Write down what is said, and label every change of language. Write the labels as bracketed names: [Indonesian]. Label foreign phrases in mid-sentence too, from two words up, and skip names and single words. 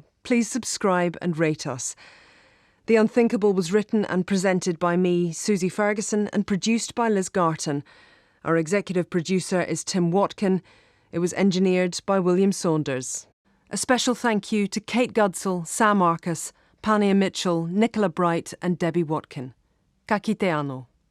[English] Please subscribe and rate us. The Unthinkable was written and presented by me, Susie Ferguson, and produced by Liz Garton. Our executive producer is Tim Watkin. It was engineered by William Saunders. A special thank you to Kate Gudsell, Sam Arcus, Pania Mitchell, Nicola Bright and Debbie Watkin. [Māori] Ka kite anō.